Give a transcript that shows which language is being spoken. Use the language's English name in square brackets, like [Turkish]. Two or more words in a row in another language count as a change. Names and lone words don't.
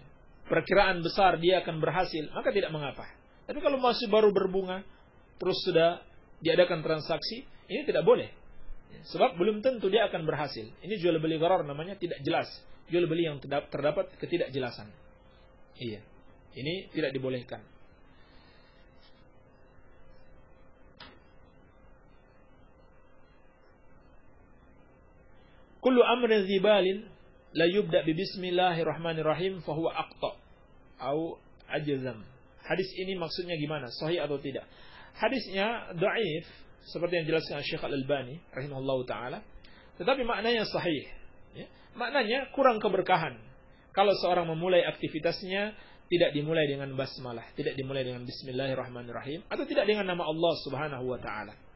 [Indonesian] Perkiraan besar dia akan berhasil, maka tidak mengapa. Tapi kalau masih baru berbunga, terus sudah diadakan transaksi, ini tidak boleh. Ya. Sebab belum tentu dia akan berhasil. Ini jual beli gharar namanya, tidak jelas. Jual beli yang terdapat ketidakjelasan. Iya. Ini tidak dibolehkan. [Arabic] كل أمر ذي بال لا يبدأ ببسم الله الرحمن الرحيم فهو أقطع atau ajzam. [Indonesian] Hadis ini maksudnya gimana? Sahih atau tidak? Hadisnya dhaif seperti yang dijelaskan Syekh Al-Albani [Arabic] رحمه الله تعالى, [Indonesian] tetapi maknanya sahih. Ya. Maknanya kurang keberkahan kalau seorang memulai aktivitasnya tidak dimulai dengan basmalah, tidak dimulai dengan bismillahirrahmanirrahim, atau tidak dengan nama Allah [Arabic] سبحانه وتعالى.